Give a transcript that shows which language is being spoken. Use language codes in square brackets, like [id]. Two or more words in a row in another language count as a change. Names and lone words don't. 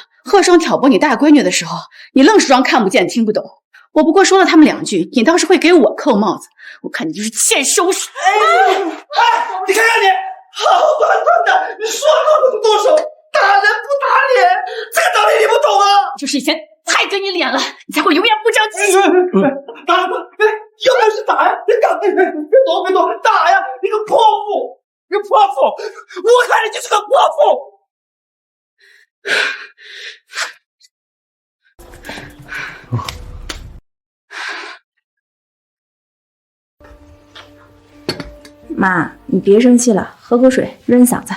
[zh] 賀雙挑撥你大閨女的時候，你愣是裝看不見聽不懂。我不過說了他們2句，你倒是會給我扣帽子。我看你就是欠收拾。哎，你看看你，好端端的，你說動就動手，打人不打臉，這個道理你不懂啊！就是以前太給你臉了，你才會永遠不長記性。打吧，有本事打呀！你敢別躲，打呀！你個潑婦，我看你就是個潑婦。媽，你別生氣了，喝口水潤嗓子。